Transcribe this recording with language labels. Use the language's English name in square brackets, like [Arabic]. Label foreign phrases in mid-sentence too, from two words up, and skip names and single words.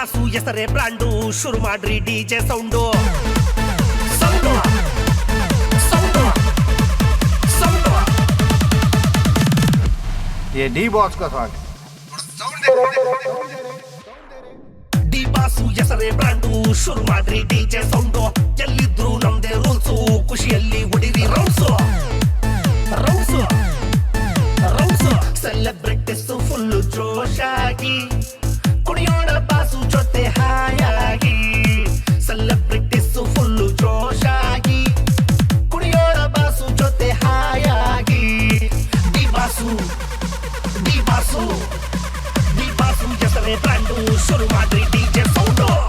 [Kannada] ಹೆಸರೇ ಬ್ರಾಂಡು ಶುರು ಮಾಡ್ರಿ ಡಿಜೆ ಸೌಂಡು ಸೌಂಡು ಸೌಂಡು ಸೌಂಡು [Hindi] ये डी बॉक्स का सॉन्ग [Kannada] ಡಿ ಬಾಸು ಹೆಸರೇ ಬ್ರಾಂಡು ಶುರು ಮಾಡ್ರಿ ಡಿಜೆ ಸೌಂಡು ಎಲ್ಲಿದ್ರು ನಮ್ದೇ ರೂಲ್ಸು ಖುಷಿಯಲ್ಲಿ ಹೊಡಿರಿ ರೌಂಡ್ಸು ರೌಂಡ್ಸು ರೌಂಡ್ಸು ಸೆಲೆಬ್ರಿಟೀಸ್ ಫುಲ್ಲು ಜೋಶಾಗಿ ಕುಣಿಯೋಣ ಬಾಸು ಜೊತೆ ಹಾಯಾಗಿ ಸೆಲೆಬ್ರಿಟೀಸ್ ಫುಲ್ಲು ಜೋಶಾಗಿ ಕುಣಿಯೋಣ ಬಾಸು ಜೊತೆ ಹಾಯಾಗಿ ಡಿ ಬಾಸು ಡಿ ಬಾಸು ಡಿ ಬಾಸು ಹೆಸರೇ ಬ್ರಾಂಡು ಶುರು ಮಾಡ್ರಿ ಡಿಜೆ ಸೌಂಡು